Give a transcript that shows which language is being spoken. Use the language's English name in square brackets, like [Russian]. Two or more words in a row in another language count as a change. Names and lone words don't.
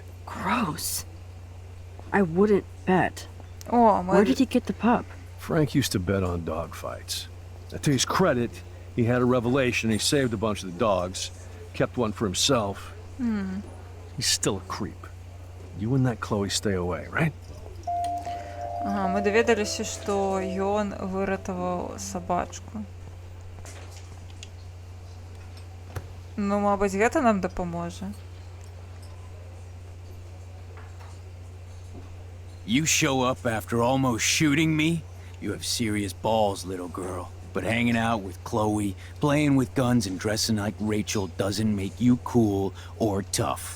[English] Gross. I wouldn't bet. О, Where did he get the pup? Frank used to bet on dog fights. Now, to his credit, he had a revelation. He saved a bunch of the dogs, kept one for himself. He's still a creep. You and that Chloe stay away, right? [Belarusian] Ага, мы доведаліся, што ён выратаваў сабачку. Ну, мабыць, гэта нам дапаможа. [English] You show up after almost shooting me? You have serious balls, little girl. But hanging out with Chloe, playing with guns and dressing like Rachel doesn't make you cool or tough.